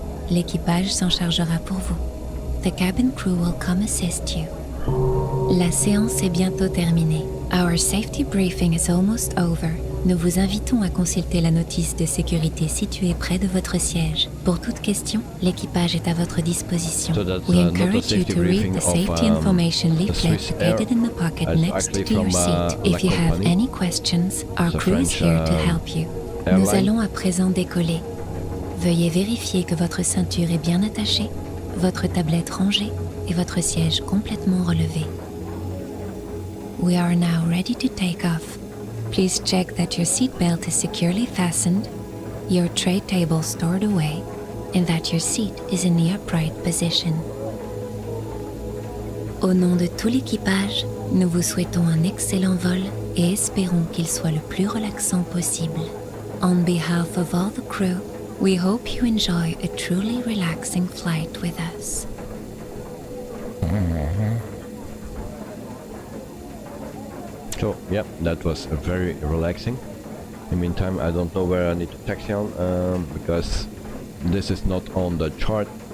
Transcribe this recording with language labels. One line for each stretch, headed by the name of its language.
French: L'équipage s'en chargera pour vous.
English: The cabin crew will come assist you.
French: La séance est bientôt terminée.
English: Our safety briefing is almost over.
French: Nous vous invitons à consulter la notice de sécurité située près de votre siège. Pour toute question, l'équipage est à votre disposition.
English: We encourage you to read the safety information leaflet located in the pocket next to your seat. If you have any questions, our crew is here to help you.
French: Nous allons à présent décoller. Veuillez vérifier que votre ceinture est bien attachée, votre tablette rangée et votre siège complètement relevé.
English: We are now ready to take off. Please check that your seatbelt is securely fastened, your tray table stored away, and that your seat is in the upright position.
French: Au nom de tout l'équipage, nous vous souhaitons un excellent vol et espérons qu'il soit le plus relaxant possible.
English: On behalf of all the crew, we hope you enjoy a truly relaxing flight with us. So, yeah, that was very relaxing. In the meantime, I don't know where I need to taxi on, because this is not on the chart.